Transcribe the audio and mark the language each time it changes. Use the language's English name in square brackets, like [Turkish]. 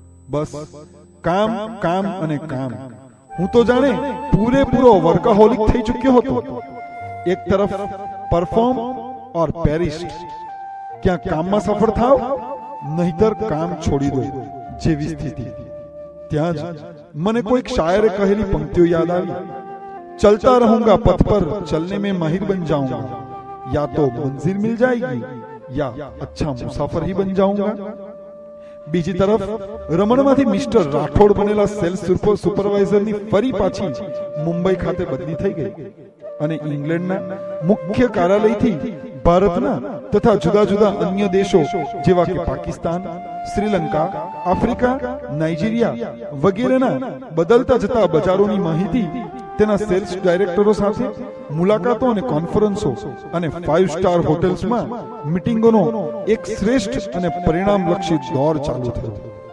[Gujarati] બસ કામ કામ અને કામ. હું તો જાણે પૂરેપૂરો વર્કહોલિક થઈ ચૂક્યો હતો. એક તરફ [English] perform or perish, [Gujarati] ક્યાં કામમાં સફળ થાવ નહીતર કામ છોડી દો જેવી સ્થિતિ. ત્યાં જ મને કોઈક શાયરે કહેલી પંક્તિઓ યાદ આવી, [Hindi] चलता रहूंगा पथ पर चलने में माहिर बन जाऊंगा, या तो मंजिल मिल जाएगी या अच्छा मुसाफर ही बन जाऊंगा. [Gujarati] બીજી તરફ રમણમાંથી મિસ્ટર રાઠોડ બનેલા સેલ્સ સુપરવાઇઝરની ફરી પાછી મુંબઈ ખાતે બદલી થઈ ગઈ અને ઇંગ્લેન્ડના મુખ્ય કાર્યાલયથી ભારતના તથા જુદા જુદા અન્ય દેશો જેવા કે પાકિસ્તાન, શ્રીલંકા, આફ્રિકા, નાઇજીરિયા વગેરેના બદલતા જતા બજારોની માહિતી તેના સેલ્સ ડાયરેક્ટરો સાથે મુલાકાતો અને કોન્ફરન્સો અને 5 સ્ટાર હોટેલ્સમાં મીટિંગોનો એક શ્રેષ્ઠ અને પરિણામલક્ષી દોર ચાલુ થયો.